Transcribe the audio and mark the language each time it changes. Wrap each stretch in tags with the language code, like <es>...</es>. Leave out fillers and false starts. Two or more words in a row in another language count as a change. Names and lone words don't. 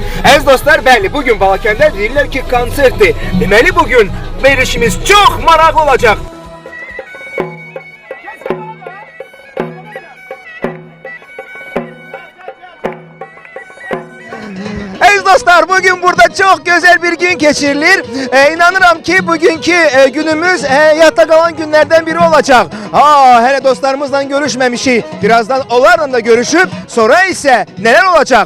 <az>Əziz dostlar, bəli, bugün Balakəndə deyirlər ki, konsertdir. Deməli, bugün verilişimiz çox maraqlı olacaq. Dostlar,</az> <tr>bugün burada çok güzel bir gün geçirilir. İnanıram ki bugünkü günümüz hayatta kalan günlerden biri olacak.</tr> <az>Hele dostlarımızla görüşmemişik.</az> <tr>Birazdan onlarla da görüşüp sonra ise neler olacak?</tr>